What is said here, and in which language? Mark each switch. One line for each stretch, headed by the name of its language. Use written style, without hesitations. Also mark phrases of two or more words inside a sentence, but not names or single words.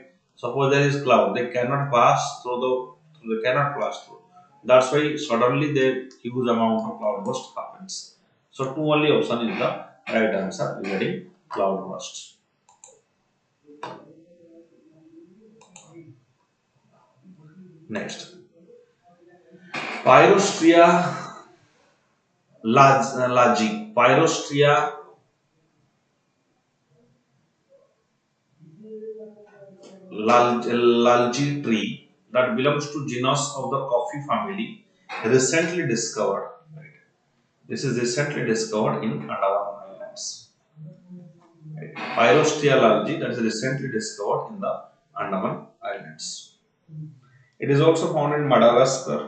English: Suppose there is cloud, they cannot pass through they cannot pass through. That's why suddenly the huge amount of cloudburst happens. So two only option is the right answer regarding cloudburst. Next, Pyrostria lagi. Pyrostria lalgi tree that belongs to genus of the coffee family recently discovered. Right. This is recently discovered in Andaman Islands. Right. Pyrostria lalgi that is recently discovered in the Andaman Islands. It is also found in Madagascar.